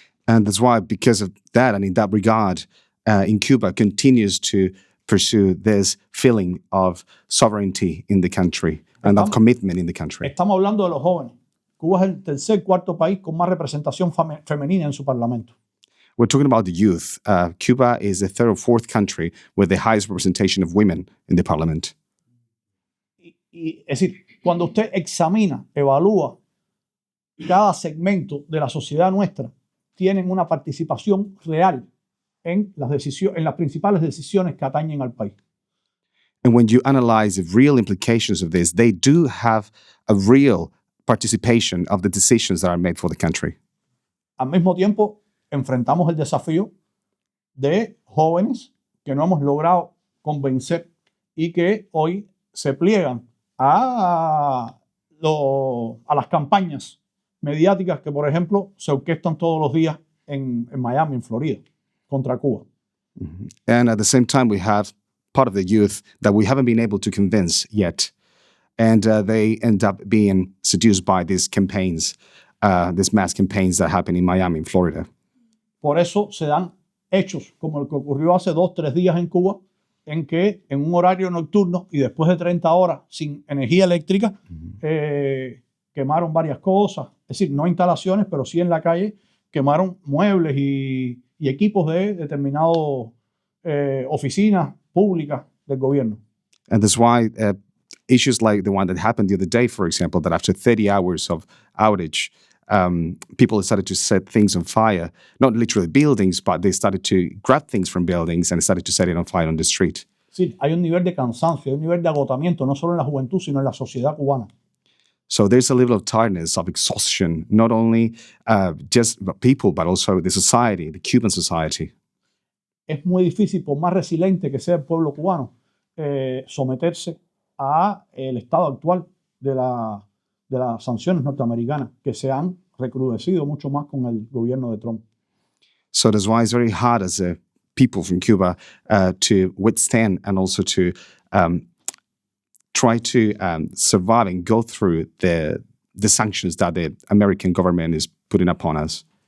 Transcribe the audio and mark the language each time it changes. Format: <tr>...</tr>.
<en>And that's why, because of that, and in that regard, in Cuba continues to pursue this feeling of sovereignty in the country and of commitment in the country.</en> <es>Estamos hablando de los jóvenes. Cuba es el tercer, cuarto país con más representación femenina en su parlamento.</es> <en>We're talking about the youth. Cuba is the third or fourth country with the highest representation of women in the parliament.</en> <es>Es decir, cuando usted examina, evalúa cada segmento de la sociedad nuestra, tienen una participación real en las principales decisiones que atañen al país.</es> <en>And when you analyze the real implications of this, they do have a real participation of the decisions that are made for the country.</en> <es>Al mismo tiempo, enfrentamos el desafío de jóvenes que no hemos logrado convencer y que hoy se pliegan a las campañas mediáticas que, por ejemplo, se orquestan todos los días en Miami, en Florida, contra Cuba.</es> <en>And at the same time, we have part of the youth that we haven't been able to convince yet. And they end up being seduced by these campaigns, these mass campaigns that happen in Miami, in Florida.</en> <es>Por eso se dan hechos como el que ocurrió hace 2 o 3 días en Cuba, en que en un horario nocturno y después de 30 horas sin energía eléctrica, quemaron varias cosas, es decir, no instalaciones, pero sí en la calle, quemaron muebles y equipos de determinadas oficinas públicas del gobierno.</es> <en>And that's why issues like the one that happened the other day, for example, that after 30 hours of outage, people started to set things on fire, not literally buildings, but they started to grab things from buildings and started to set it on fire on the street.</en> <es>Sí, hay un nivel de cansancio, hay un nivel de agotamiento, no solo en la juventud, sino en la sociedad cubana.</es> <en>So there's a level of tiredness, of exhaustion, not only just people, but also the society, the Cuban society.</en> <es>Es muy difícil, por más resiliente que sea el pueblo cubano, someterse a el estado actual de las sanciones norteamericanas, que se han recrudecido mucho más con el gobierno de Trump.</es> <en>So that's why it's very hard as a people from Cuba to withstand and also to try to survive and go through the sanctions that the American government is putting upon us.</en>